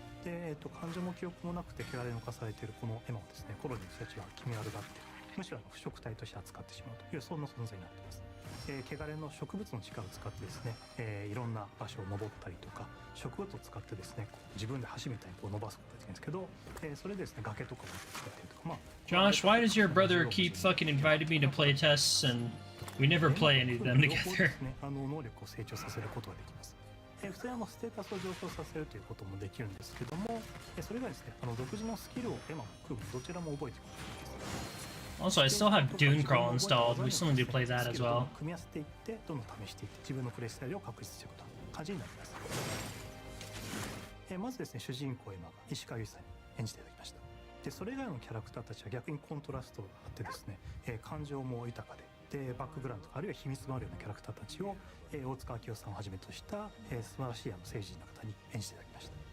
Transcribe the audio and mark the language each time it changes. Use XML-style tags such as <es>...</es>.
<ja>で、感情も記憶もなくて汚れに侵されているこのエマをですね、コロニーの人たちは気味悪がって、むしろ腐食体として扱ってしまうというそんな存在になっています。汚れの植物の力を使ってですね、いろんな場所を登ったりとか植物を使ってですね、自分で橋みたいにこう伸ばすことができるんですけど、それでですね、崖とかを使ったりとか、</ja> <en>Josh, why does your brother keep fucking inviting me to play tests and we never play any of them together?</en> <ja>能力を成長させることができます。普通にステータスを上昇させるということもできるんですけども、それがですね、独自のスキルをエマもクーもどちらも覚えていくことができます。</ja> <en>Also, I still have Dune Crawl installed. We still need to play that as well.</en> <ja>組み合わせていってどんどん試していって自分のプレイスタイルを確立していくこと感じになります。まずですね、主人公エマが石川由依さんに演じていただきました。でそれ以外のキャラクターたちは逆にコントラストがあってですね、感情も豊かでバックグラウンドあるいは秘密があるようなキャラクターたちを、大塚明夫さんをはじめとした、素晴らしい政治人の方に演じていただきました。</ja>